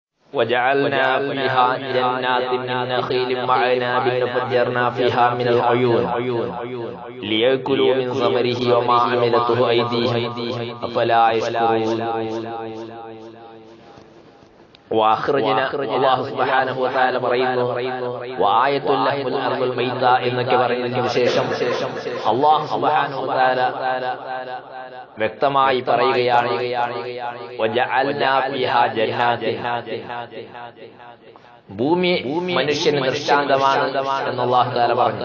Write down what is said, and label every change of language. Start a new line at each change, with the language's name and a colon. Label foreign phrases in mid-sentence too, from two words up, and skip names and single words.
Arabic: وجعلنا فيها جنات من نخيل وأعناب وفجرنا فيها من العيون ليأكلوا من ثمره وما عملته أيديهم أفلا يشكرون. وأخرجنا الله سبحانه وتعالى
Malayalam: പറയുന്നു
Arabic: وآية لهم الأرض الميتة
Malayalam: എന്നൊക്കെ പറയുന്നതിന് ശേഷം
Arabic: الله سبحانه وتعالى
Malayalam: വ്യക്തമായി പറയുകയാണ്
Arabic: وجعلنا فيها جنات,
Malayalam: ഭൂമി മനുഷ്യന് ദൃഷ്ടാന്തമാണ് എന്ന്
Arabic: الله تعالى
Malayalam: പറഞ്ഞു.